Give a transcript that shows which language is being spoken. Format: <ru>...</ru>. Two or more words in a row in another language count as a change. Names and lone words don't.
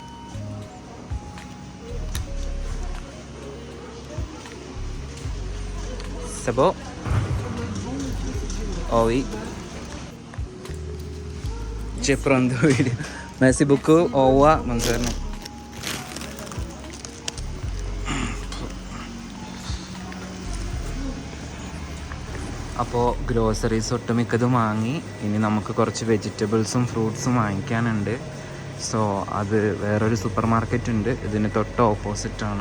<fr>C'est bon? Oh oui. J'ai pris une vidéo. Merci beaucoup. Au revoir, buongiorno.</fr> <ml>അപ്പോൾ ഗ്രോസറീസ് ഒട്ടുമിക്കതും വാങ്ങി. ഇനി നമുക്ക് കുറച്ച് വെജിറ്റബിൾസും ഫ്രൂട്ട്സും വാങ്ങിക്കാനുണ്ട്. സോ അത് വേറൊരു</ml> <en>super market</en> <ml>ഉണ്ട്, ഇതിന് തൊട്ട് ഓപ്പോസിറ്റാണ്.</ml>